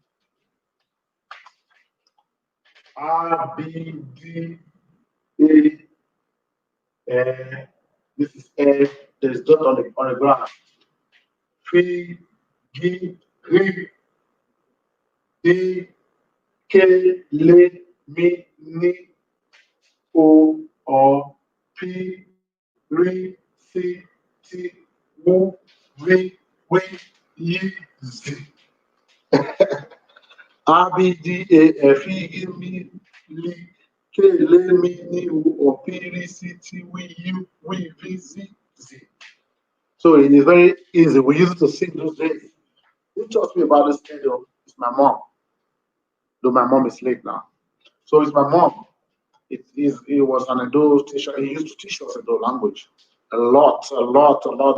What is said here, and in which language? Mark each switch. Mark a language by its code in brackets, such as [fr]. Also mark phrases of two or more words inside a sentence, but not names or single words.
[en] R, B, D, A, this is F. There is dot on the ground. P, G, R, D, K, L, M, N, O, or P, ri, si, ti, wu, vi, wi, yi, zi. A, B, D, A, F, I, G, M, L, K, L, M, N, O, O, P, R, C, T, W, U, W, V, Z, Z. So it is very easy. We use it to sing those days. Who taught me about this schedule? It's my mom, though my mom is late now. So it's my mom. It was an Edo teacher. He used to teach us Edo language a lot, a lot, a lot.